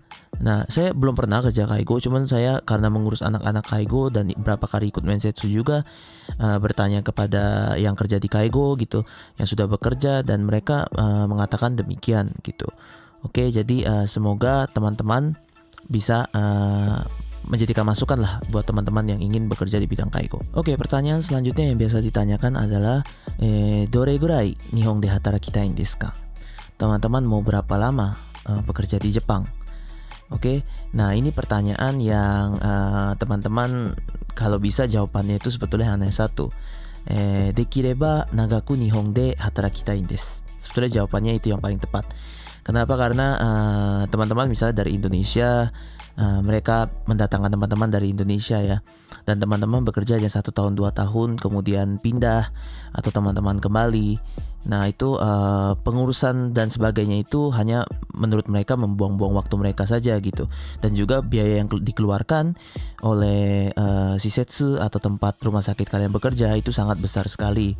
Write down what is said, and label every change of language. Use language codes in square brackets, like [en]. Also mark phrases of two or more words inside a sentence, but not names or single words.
[id] Nah, saya belum pernah kerja kaigo, cuman saya karena mengurus anak-anak kaigo dan beberapa kali ikut mensetsu juga bertanya kepada yang kerja di kaigo gitu, yang sudah bekerja, dan mereka mengatakan demikian gitu. Oke, jadi semoga teman-teman bisa menjadikan masukan lah buat teman-teman yang ingin bekerja di bidang kaigo. Oke, pertanyaan selanjutnya yang biasa ditanyakan adalah [ja] どれぐらい日本で働きたいですか? [id] Teman-teman mau berapa lama bekerja di Jepang? Oke, nah ini pertanyaan yang teman-teman kalau bisa jawabannya itu sebetulnya hanya satu. [ja] できれば長く日本で働きたいです. [id] Sebetulnya jawabannya itu yang paling tepat. Kenapa? Karena teman-teman misalnya dari Indonesia, mereka mendatangkan teman-teman dari Indonesia ya, dan teman-teman bekerja hanya 1 tahun 2 tahun kemudian pindah atau teman-teman kembali. Nah itu pengurusan dan sebagainya itu hanya menurut mereka membuang-buang waktu mereka saja gitu, dan juga biaya yang dikeluarkan oleh shisetsu atau tempat rumah sakit kalian bekerja itu sangat besar sekali.